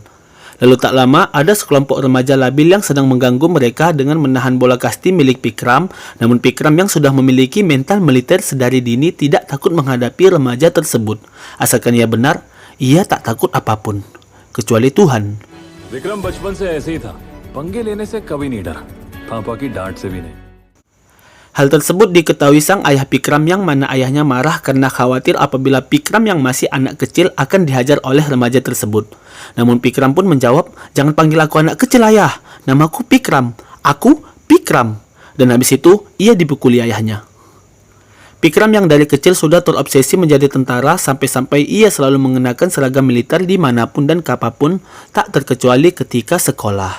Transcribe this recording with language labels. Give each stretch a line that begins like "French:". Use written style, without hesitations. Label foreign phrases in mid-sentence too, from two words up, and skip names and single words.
Indonesian: Lalu tak lama, ada sekelompok remaja labil yang sedang mengganggu mereka dengan menahan bola kasti milik Pikram. Namun Pikram yang sudah memiliki mental militer sedari dini tidak takut menghadapi remaja tersebut. Asalkan ia benar, ia tak takut apapun, kecuali Tuhan.
Hindi: विक्रम बचपन से ऐसे ही था, पंगे लेने से कभी नहीं डरा, पापा की डांट से भी नहीं.
Indonesian: Hal tersebut diketahui sang ayah Pikram yang mana ayahnya marah karena khawatir apabila Pikram yang masih anak kecil akan dihajar oleh remaja tersebut. Namun Pikram pun menjawab, "Jangan panggil aku anak kecil ayah, namaku Pikram, aku Pikram." Dan habis itu ia dipukuli ayahnya. Pikram yang dari kecil sudah terobsesi menjadi tentara sampai-sampai ia selalu mengenakan seragam militer dimanapun dan kapanpun, tak terkecuali ketika sekolah.